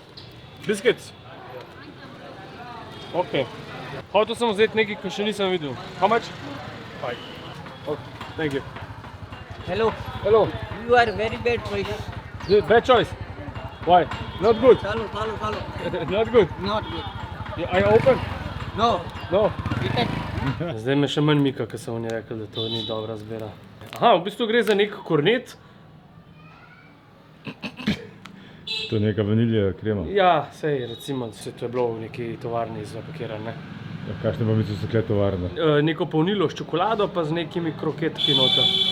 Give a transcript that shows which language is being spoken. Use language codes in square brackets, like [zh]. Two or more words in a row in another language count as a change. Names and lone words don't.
[sl] Biskit? Ok. Hotel sem vzeti nekaj, ko še nisem videl. [en] How much? 5. Okay, thank you. Hello. Hello. You are very bad choice. Bad choice? Why? Not good? Follow. Not good? Not good. Are you open? No. No. Return. [sl] Zdaj me še manj mika, ker so oni rekli, da to ni dobra zbira. Aha, v bistvu gre za nek kornet. To je neka vanilija krema. Ja, sej, recimo, to je bilo v neki tovarni zapakiran, ne. Ja, kakšne pa misliš, so kle tovarne? Neko polnilo s čokolado pa z nekimi kroketki noter.